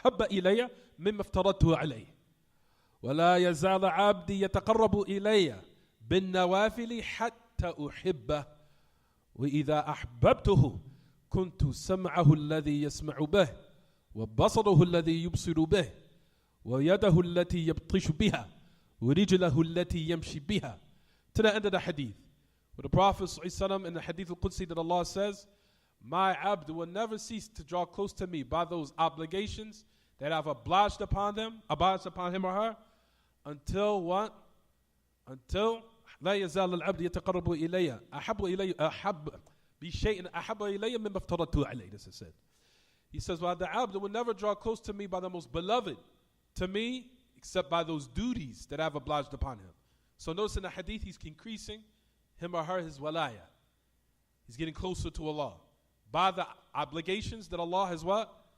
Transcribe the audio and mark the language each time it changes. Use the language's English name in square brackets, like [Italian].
[Arabic] ilayya mimma aftaradtuhu alayhi, wa la yazal 'abdi yataqarrabu ilayya bin nawafili hatta uhibba, wa idha ahbabtuhu كنت سمعه الذي يسمع به وبصره الذي يبصر به ويده التي يبطش بها ورجله التي يمشي بها." [English] To the end of the hadith, where the Prophet ﷺ in the hadith al-Qudsi that Allah says, "My abd will never cease to draw close to me by those obligations that I've obliged upon him or her, until what? [Arabic] Until لا يزال العبد يتقرب إلي أحب بشيء أحب إلي مما افترضته عليه." [English] This is said. He says, "Well, the abd will never draw close to me by the most beloved to me, except by those duties that I've obliged upon him." So notice in the hadith, he's increasing him or her, his walaya. He's getting closer to Allah by the obligations that Allah has what?